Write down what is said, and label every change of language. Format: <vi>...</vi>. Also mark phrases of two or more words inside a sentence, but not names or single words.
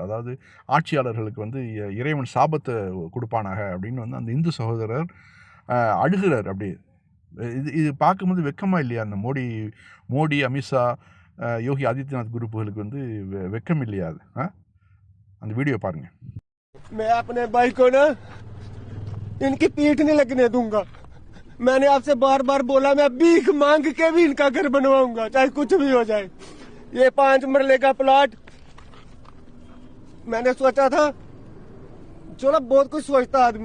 <ta>அதாவது ஆட்சியாளர்களுக்கு வந்து இறைவன் சாபத்தை கொடுப்பானாக அப்படின்னு வந்து அந்த இந்து சகோதரர் அழுகிறார். அப்படியே இது பார்க்கும்போது வெக்கமாக இல்லையா? அந்த மோடி அமித்ஷா யோகி ஆதித்யநாத் குரூப்புகளுக்கு வந்து வெக்கம் இல்லையா? அது அந்த வீடியோ பாருங்கள்.</ta> <hi>मैं अपने भाई को ना इनकी पीठ नहीं लगने दूंगा. मैंने आपसे बार बार बोला, मैं भीख मांग के भी इनका घर बनवाऊंगा, चाहे कुछ भी हो जाए. ये 5 मरले का प्लॉट मैंने सोचा था, चलो बहुत कुछ सोचता आदमी.</hi>